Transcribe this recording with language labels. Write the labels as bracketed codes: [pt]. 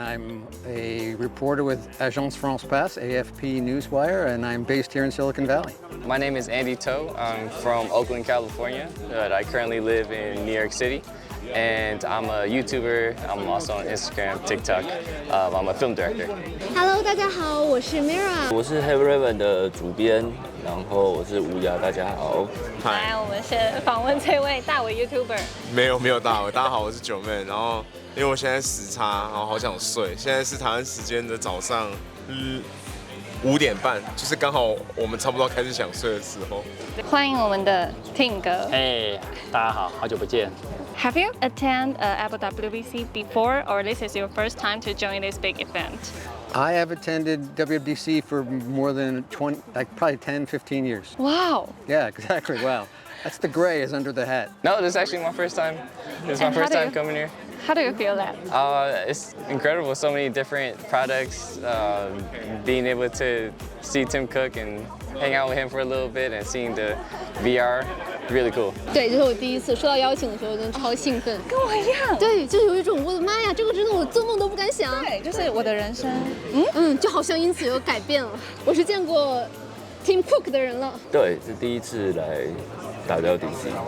[en] I'm a reporter with Agence France Presse, AFP Newswire, and I'm based here in Silicon Valley. My name is Andy Toe. I'm from Oakland, California, but I currently live in New York City. And I'm a YouTuber. I'm also on Instagram, TikTok. I'm a film director. [zh] Hello， 大家好，我是 Mira。我是 Have Raven 的主编，然后我是吴雅，大家好。来，我们先访问这位大伟 YouTuber。没有大伟，大家好，我是九妹。然后因为我现在时差，然后好想睡。现在是台湾时间的早上5点半，就是刚好我们差不多开始想睡的时候。欢迎我们的 Tim 哥。大家好，好久不见。 [en] Have you attended Apple WWDC before, or this is your first time to join this big event? I have attended WWDC for more than 20, like probably 10, 15 years. Wow. Yeah, exactly. Wow. That's the gray is under the hat. No, this is actually my first time. This is my And first how do time you- coming here. How do you feel that? It's incredible. So many different products. Being able to see Tim Cook and hang out with him for a little bit and seeing the VR, really cool. [zh] 对，这是我第一次收到邀请的时候，真的超兴奋。跟我一样。对，就是有一种我的妈呀，这个真的我做梦都不敢想。对，就是我的人生。就好像因此有改变了。我是见过 Tim Cook 的人了。对，是第一次来WWDC。